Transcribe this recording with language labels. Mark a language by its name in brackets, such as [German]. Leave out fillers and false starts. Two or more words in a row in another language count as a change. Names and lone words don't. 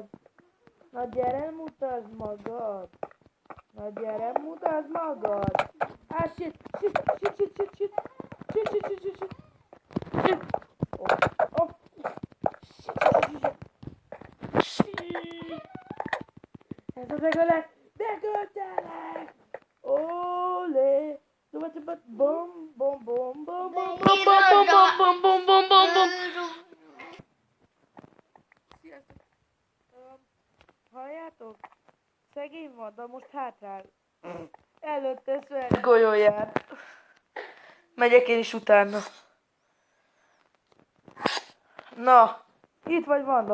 [Hungarian] Na gyere, mutasd magad. Na gyere, mutasd magad. Ah, shit. Oh. Ez az legalább megöltelek. Olé. Bom, bom, bom, bom, bom, bom, bom, bom, bom, bom, bom, bom. Sziasztok. Halljátok? Szegény van, de most hátrál. Előtte szövet golyóját. Megyek én is utána. Na, itt vagy Vanda.